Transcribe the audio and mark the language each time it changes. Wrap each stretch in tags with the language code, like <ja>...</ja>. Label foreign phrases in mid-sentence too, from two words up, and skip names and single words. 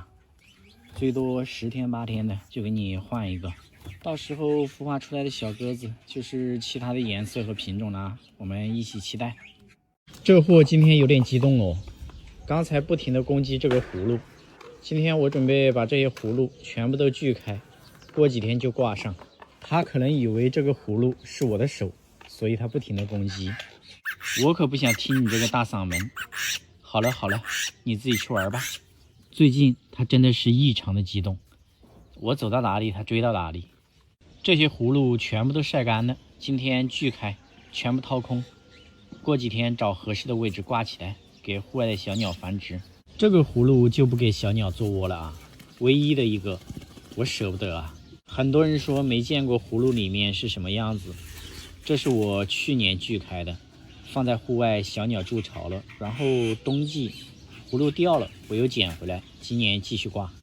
<zh>最多10天8天的就給你換一個，到時候孵化出來的小鴿子就是其他的顏色和品種啦，我們一起期待。這貨今天有點激動哦，剛才不停的攻擊這個葫蘆，今天我準備把這些葫蘆全部都鋸開，過幾天就掛上。他可能以為這個葫蘆是我的手，所以他不停的攻擊。我可不想聽你這個大嗓門。好了，你自己去玩吧。最近他真的是異常的激動，我走到哪裡他追到哪裡。這些葫蘆全部都曬乾了，今天鋸開，全部掏空，過幾天找合適的位置掛起來，給戶外的小鳥繁殖。這個葫蘆就不給小鳥做窩了啊，唯一的一個，我捨不得啊。很多人說沒見過葫蘆裡面是什麼樣子，這是我去年鋸開的，放在戶外小鳥築巢了，然後冬季葫蘆掉了，我又撿回來，今年繼續掛。</zh>